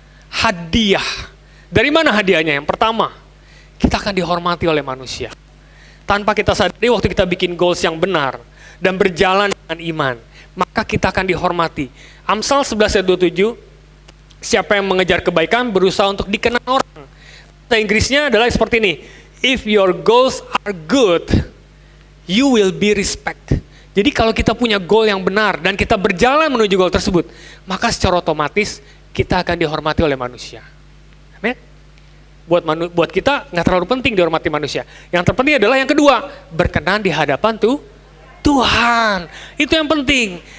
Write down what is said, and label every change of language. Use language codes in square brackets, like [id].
[id] Hadiah. Dari mana hadiahnya? Yang pertama, kita akan dihormati oleh manusia. Tanpa kita sadari waktu kita bikin goals yang benar dan berjalan dengan iman, maka kita akan dihormati. Amsal 11:27, siapa yang mengejar kebaikan berusaha untuk dikenal orang. Bahasa Inggrisnya adalah seperti ini. [en] If your goals are good, you will be respected. [id] Jadi kalau kita punya goal yang benar dan kita berjalan menuju goal tersebut, maka secara otomatis kita akan dihormati oleh manusia. Amin. Buat kita nggak terlalu penting dihormati manusia. Yang terpenting adalah yang kedua, berkenan di hadapan Tuhan. Itu yang penting.